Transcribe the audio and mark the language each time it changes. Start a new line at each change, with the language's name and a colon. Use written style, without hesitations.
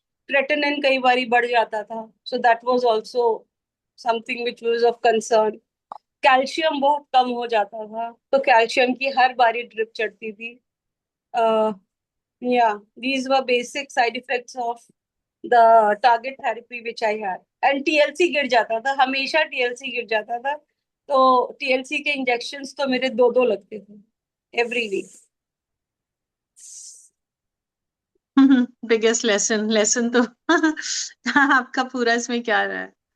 English: Creatinine
Hindi: कई बारी बढ़ जाता था,
English: so that was also something which was of concern.
Hindi: Calcium बहुत कम हो जाता था, तो कैल्शियम की हर बारी ड्रिप चढ़ती थी.
English: Yeah, these were basic side effects of the target therapy which I had.
Hindi: And TLC गिर जाता था, हमेशा TLC गिर जाता था. तो TLC के इंजेक्शंस तो मेरे 2 लगते थे
English: Every week.
Hindi: बिगेस्ट लेसन तो आपका पूरा इसमें क्या रहा है?